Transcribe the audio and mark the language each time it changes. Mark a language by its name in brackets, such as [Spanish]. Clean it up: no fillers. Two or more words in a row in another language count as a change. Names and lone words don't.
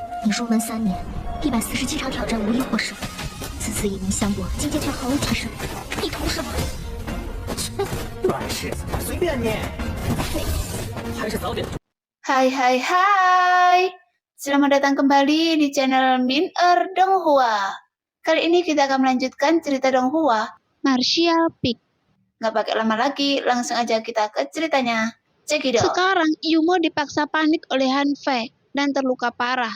[Chinese] 入门3年，147场挑战无一获胜，此次以名相搏，境界却毫无提升。你图什么？切，软柿子，随便你。嘿，还是早点。 [Indonesian] Hai, selamat datang kembali di channel Min-er Donghua. Kali ini kita akan melanjutkan cerita Donghua, Martial Peak. Nggak pakai lama lagi, langsung aja kita ke ceritanya. Cekidot. Sekarang Yumo dipaksa panik oleh Han Fei dan terluka parah.